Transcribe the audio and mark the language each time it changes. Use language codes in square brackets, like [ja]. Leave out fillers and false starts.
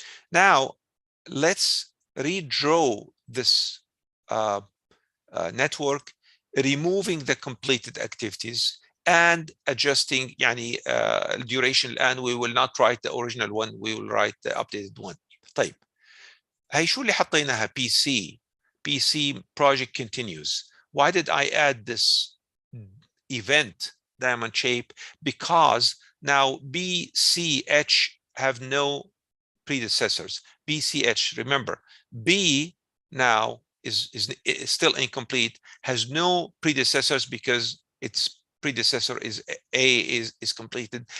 [en] Now let's redraw this network, removing the completed activities and adjusting يعني duration. And we will not write the original one, we will write the updated one. [ar] طيب, هي شو اللي حطيناها PC? [en] PC project continues. Why did I add this event diamond shape? Because now BCH have no predecessors. BCH, remember, B now is still incomplete, has no predecessors because its predecessor is A is completed.